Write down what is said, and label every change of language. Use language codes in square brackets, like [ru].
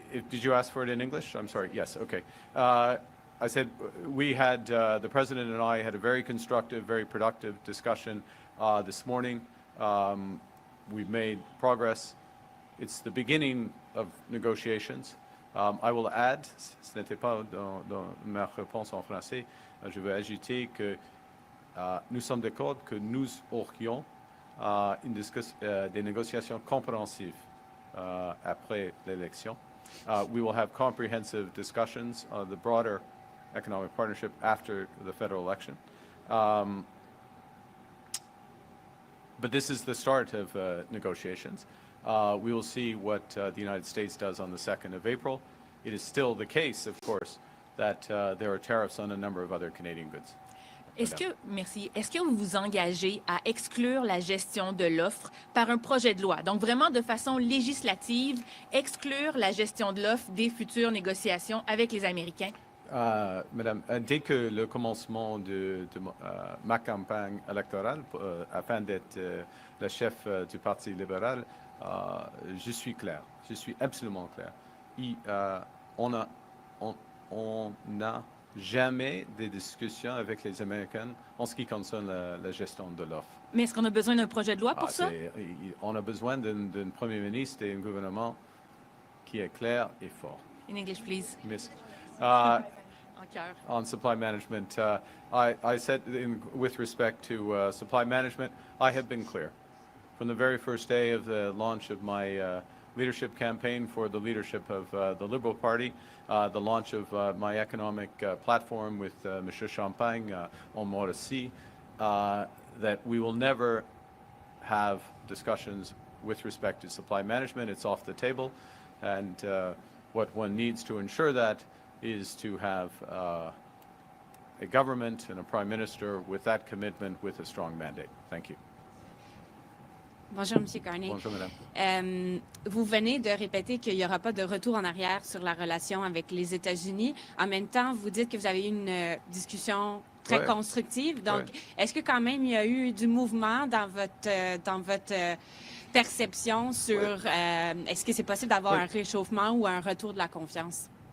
[en] Did you ask for it in English? I'm sorry. Yes. Okay. I said we had the president and I had a very constructive, very productive discussion this morning. We've made progress. It's the beginning of negotiations. I will add, [fr] ce n'était pas dans ma réponse en français, je veux ajouter que nous sommes d'accord que nous aurions des négociations compréhensives après l'élection. [en] We will have comprehensive discussions on the broader economic partnership after the federal election. But this is the start of negotiations. We will see what the United States does on the 2nd of April. It is still the case, of course, that there are tariffs on a number of other Canadian goods. [fr] Est-ce que vous vous engagez à exclure la gestion de l'offre par un projet de loi? Donc, vraiment de façon législative, exclure la gestion de l'offre des futures négociations avec les Américains? Madame, dès que le commencement de ma campagne électorale, afin d'être le chef du Parti libéral, je suis clair, je suis absolument clair. On n'a jamais des discussions avec les Américains en ce qui concerne la gestion de l'offre. Mais est-ce qu'on a besoin d'un projet de loi pour ça? On a besoin d'un Premier ministre et un gouvernement qui est clair et fort. [en] In English, please. Miss, [fr] En cœur. [en] on supply management, I said with respect to supply management, I have been clear. From the very first day of the launch of my leadership campaign for the leadership of the Liberal Party, the launch of my economic platform with Mr. Champagne on Mauricie, that we will never have discussions with respect to supply management. It's off the table. And what one needs to ensure that is to have a government and a prime minister with that commitment with a strong mandate. Thank you. [fr] Bonjour, M. Carney. Bonjour, madame. Vous venez de répéter qu'il n'y aura pas de retour en arrière sur la relation avec les États-Unis. En même temps, vous dites que vous avez eu une discussion très constructive. Donc, est-ce que quand même il y a eu du mouvement dans votre perception sur est-ce que c'est possible d'avoir un réchauffement ou un retour de la confiance?